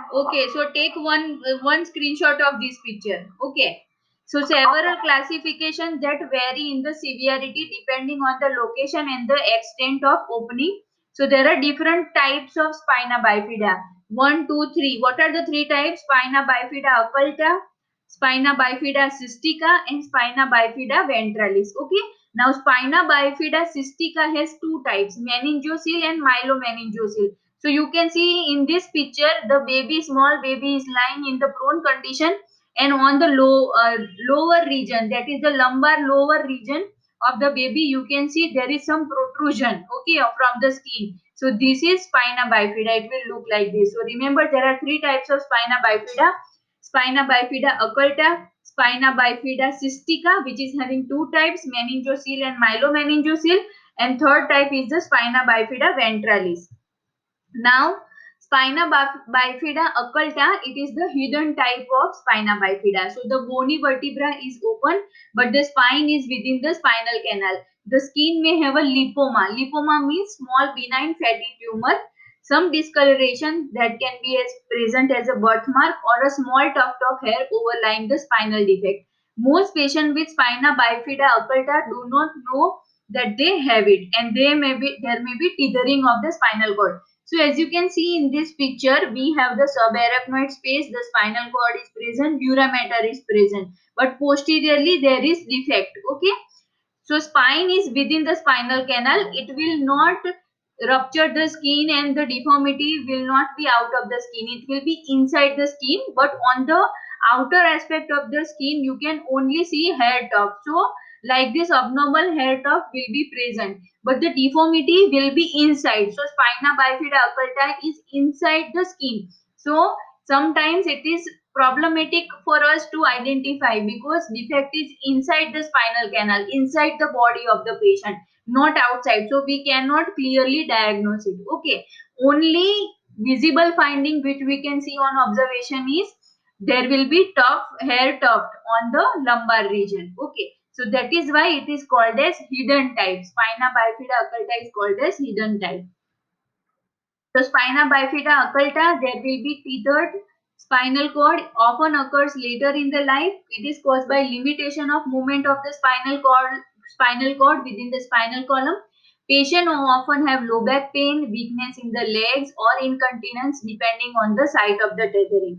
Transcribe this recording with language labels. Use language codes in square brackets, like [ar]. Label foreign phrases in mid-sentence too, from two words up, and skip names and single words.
[en] Okay, so take one screenshot of this picture. Okay, so several classifications that vary in the severity depending on the location and the extent of opening. So there are different types of spina bifida. 1, 2, 3. What are the three types? Spina bifida occulta, spina bifida cystica, and spina bifida ventralis. Okay, now spina bifida cystica has two types, meningocele and myelomeningocele. So you can see in this picture the baby, small baby, is lying in the prone condition, and on the lower region, that is the lumbar lower region of the baby, you can see there is some protrusion, okay, from the skin. So this is spina bifida. It will look like this. So remember, there are three types of spina bifida: spina bifida occulta, spina bifida cystica, which is having two types, meningocele and myelomeningocele, and third type is the spina bifida ventralis. Now, spina bifida occulta, it is the hidden type of spina bifida. So the bony vertebra is open, but the spine is within the spinal canal. The skin may have a lipoma. Lipoma means small benign fatty tumor. Some discoloration that can be as present as a birthmark or a small tuft of hair overlying the spinal defect. Most patients with spina bifida occulta do not know that they have it, and there may be tethering of the spinal cord. So as you can see in this picture, we have the subarachnoid space, the spinal cord is present, dura mater is present, but posteriorly there is defect. Okay. So spine is within the spinal canal. It will not rupture the skin, and the deformity will not be out of the skin. It will be inside the skin, but on the outer aspect of the skin, you can only see hair tuft. So like this abnormal hair tuft will be present, but the deformity will be inside. So spina bifida occulta is inside the skin. So sometimes it is problematic for us to identify because defect is inside the spinal canal, inside the body of the patient, not outside. So we cannot clearly diagnose it. Okay. Only visible finding which we can see on observation is there will be hair tuft on the lumbar region. Okay. So that is why it is called as hidden type. Spina bifida occulta is called as hidden type. So spina bifida occulta, there will be tethered spinal cord, often occurs later in the life. It is caused by limitation of movement of the spinal cord within the spinal column. Patients often have low back pain, weakness in the legs, or incontinence depending on the site of the tethering.